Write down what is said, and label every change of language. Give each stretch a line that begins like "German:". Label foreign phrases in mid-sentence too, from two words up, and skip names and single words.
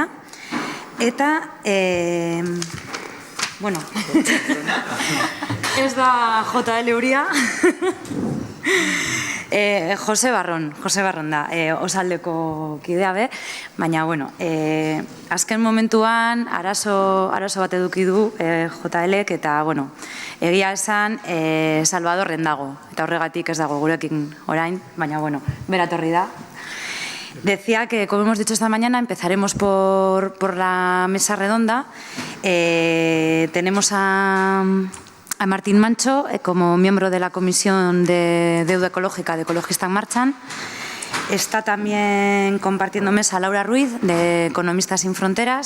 Basque: Eta, bueno, ez da JL Uria, Jose Barron da, osaldeko kidea be, baina, bueno, azken momentuan arazo bat eduki du JLek eta, bueno, egia esan Salvadorren dago, eta horregatik ez dago gurekin orain, baina, bueno, beratorri da.
Spanish: Decía que, como hemos dicho esta mañana, empezaremos por la mesa redonda. Tenemos a Martín Mantxo como miembro de la Comisión de Deuda Ecológica de Ekologistak Martxan. Está también compartiendo mesa Laura Ruiz, de Economistas Sin Fronteras.